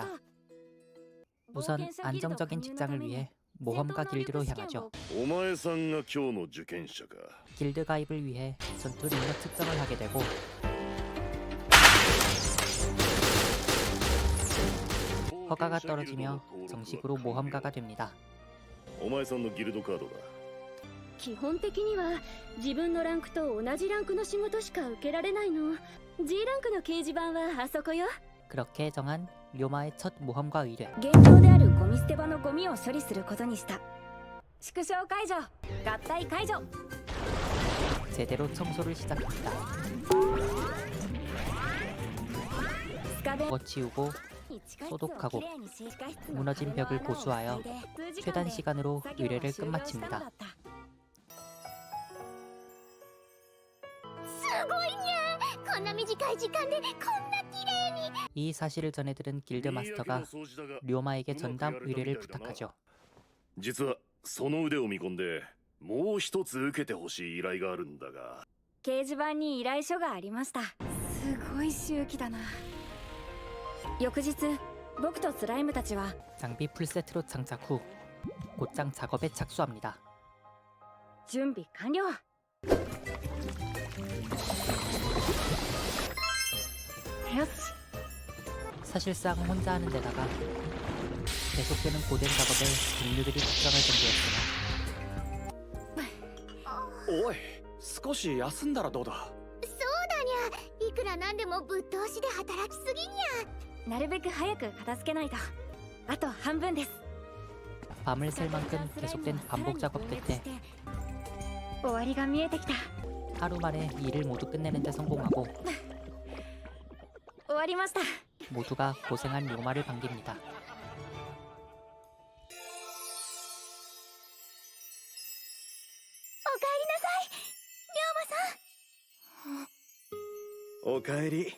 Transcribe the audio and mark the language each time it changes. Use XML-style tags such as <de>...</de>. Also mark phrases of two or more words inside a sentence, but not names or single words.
<ko>우선 안정적인 직장을 위해 모험가 길드로 향하죠.</ko> <ja>お前さんが今日の受験者か。</ja> <ko>길드 가입을 위해 전투 능력 측정을 하게 되고 허가가 떨어지며 정식으로 모험가가 됩니다.</ko> <ja>お前さんのギルドカードだ。基本的には自分のランクと同じランクの仕事しか受けられないの。 G ランクの掲示板はあそこよ。</ja> <ko>그렇게 정한 료마의 첫 모험가 의뢰.</ko> <ja>現状であるゴミ捨て場のゴミを処理することにした。縮小解除、合体解除。</ja> <ko>제대로 청소를 시작합니다.</ko> <ja>スカベン</ja> <ko>거치우고 소독하고 무너진 벽을 고수하여 최단 시간으로 의뢰를 끝마칩니다.</ko> <ja>すごいね。こんな短い時間でこんな綺麗に。</ja> <ko>이 사실을 전해들은 길드 마스터가 료마에게 전담 의뢰를 부탁하죠.</ko> <ja>実はその腕を見込んでもう一つ受けてほしい依頼があるんだが。掲示板に依頼書がありました。すごい周期だな。翌日、僕とスライムたちは</ja> <ko>장비 풀세트로 장착 후 곧장 작업에 착수합니다.</ko> <ja>準備完了。 よし。</ja> <ko>사실상 혼자 하는 데다가 계속되는 고된 작업에 동료들이 걱정할 정도였으나</ko> <ja>おい、少し休んだらどうだ。そうだにゃ。いくらなんでもぶっ通しで働きすぎにゃ。なるべく早く片付けないと。あと半分です。</ja> <ko>밤을 샐 만큼 계속된 반복 작업 끝에</ko> <ja>終わりが見えてきた。</ja> <ko>하루 만에 일을 모두 끝내는 데 성공하고</ko> <ja>終わりました。</ja> <ko>모두가 고생한 료마를 반깁니다.</ko> <ja>おかえり。</ja>